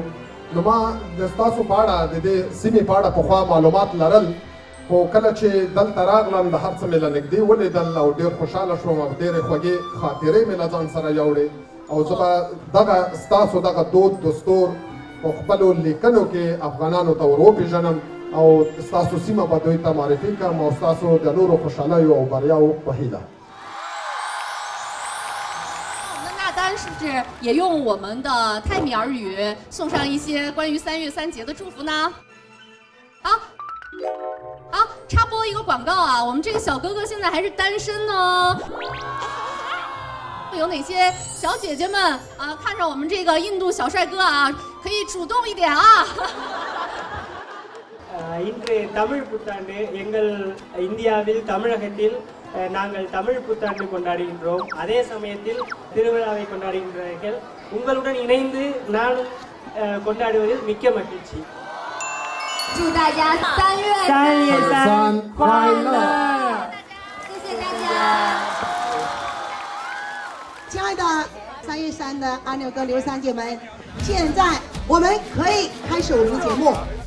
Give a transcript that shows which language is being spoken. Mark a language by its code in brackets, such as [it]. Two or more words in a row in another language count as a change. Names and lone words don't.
[ps] نو ما د ستاسو په اړه د دې سیمې په اړه پخوا معلومات لرل، خو کله چې دلته راغلم د هر څه مې له نږدې ولیدل او ډېر خوشحاله شوم او ډېرې خوږې خاطرې مې له ځان سره یوړې. او زه به دغه ستاسو دغه دود دستور په خپلو لیکنو کې افغانانو ته ور وپېژنم او ستاسو سیمه به دوی ته معرفي کړم او ستاسو د نورو خوشحالیو او بریاو په هیله. [zh] 是不是也用我们的泰米尔语送上一些关于3月3节的祝福呢？好，插播一个广告啊，我们这个小哥哥现在还是单身呢。有哪些小姐姐们啊，看上我们这个印度小帅哥啊，可以主动一点啊。 [ta] இன்று தமிழ் புத்தாண்டு எங்கள் இந்தியாவில் தமிழகத்தில் நாங்கள் தமிழ் புத்தாண்டு கொண்டாடுகின்றோம். அதே சமயத்தில் திருவிழாவை கொண்டாடுகின்றார்கள். உங்களுடன் இணைந்து நான் கொண்டாடுவதில் மிக்க மகிழ்ச்சி. [zh] 祝大家3月 3快乐！谢谢大家。亲爱的3月3的阿牛哥、刘三姐们，现在我们可以开始我们的节目。